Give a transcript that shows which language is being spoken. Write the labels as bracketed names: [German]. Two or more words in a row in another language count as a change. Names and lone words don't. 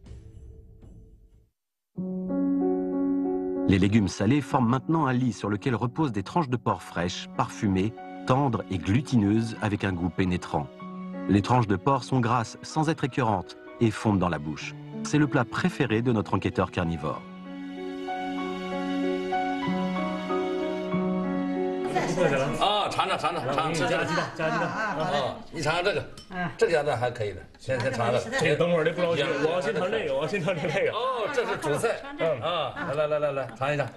[French] Les légumes salés forment maintenant un lit sur lequel reposent des tranches de porc fraîches, parfumées, tendres et glutineuses avec un goût pénétrant. Les tranches de porc sont grasses sans être écœurantes et fondent dans la bouche. C'est le plat préféré de notre enquêteur carnivore. [Chinese] 啊，尝尝尝尝尝，吃加鸡蛋，加鸡蛋。啊，你尝尝这个，这个鸭蛋还可以的，先尝尝。这个等会儿这不着急，我要先尝这个，我要先尝这个。哦，这是主菜，来，尝一尝。